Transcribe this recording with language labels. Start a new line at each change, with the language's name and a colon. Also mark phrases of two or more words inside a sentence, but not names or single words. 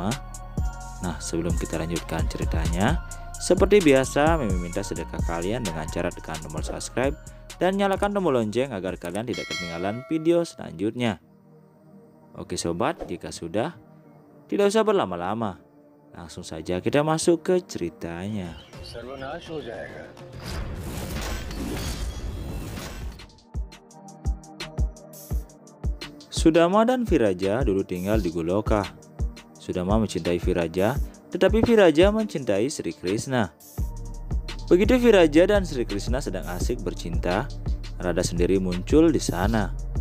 Indonesian: Nah, sebelum kita lanjutkan ceritanya, seperti biasa, Mimi minta sedekah kalian dengan cara tekan tombol subscribe dan nyalakan tombol lonceng agar kalian tidak ketinggalan video selanjutnya. Oke sobat, jika sudah, tidak usah berlama-lama. Langsung saja kita masuk ke ceritanya.
Hindi: सर्वनाश हो जाएगा।
Indonesian: Sudama dan Viraja dulu tinggal di Goloka. Sudama mencintai Viraja, tetapi Viraja mencintai Sri Krishna. Begitu Viraja dan Sri Krishna sedang asik bercinta, Radha sendiri muncul di sana.